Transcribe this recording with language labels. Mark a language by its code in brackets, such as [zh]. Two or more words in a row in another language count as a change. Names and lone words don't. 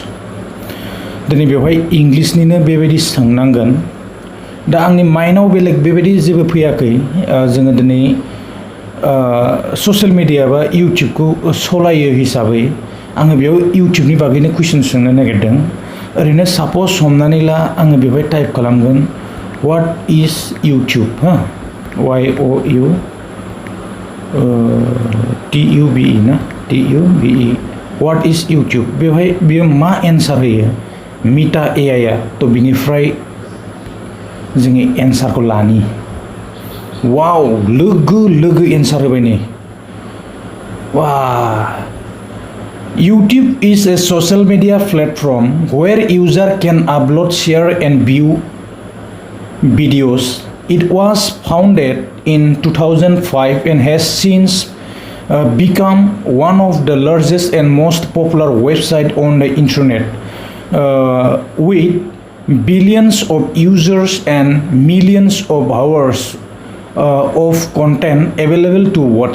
[brx] दिनै बेवहाय इंलिसनिनो बेबायदि सोंनांगोन दा आंनि माइन्डआव बेलेग बेबायदि जेबो फैयाखै जोङो दिनै [en] social media [brx] बा इउटिउबखौ सालायो हिसाबै आङो बेयाव इउटिउबनि बागैनो कुइसन सोंनो नागिरदों ओरैनो साप'ज हमनानै ला आङो बेवहाय टाइप खालामगोन [en] what is YouTube [brx] हा YOU TUBE ना TUBE [en] what is YouTube [brx] बेवहाय बियो मा एन्सार होयो मिटा AI आ तो बिनिफ्राय जोङो एन्सारखौ लानि वाव लोगो एन्सार होबाय नै वाह [en] YouTube is a social media platform where user can upload, share and view videos. It was founded in 2005 and has since become one of the largest and most popular websites on the internet with billions of users and millions of hours of content available to watch.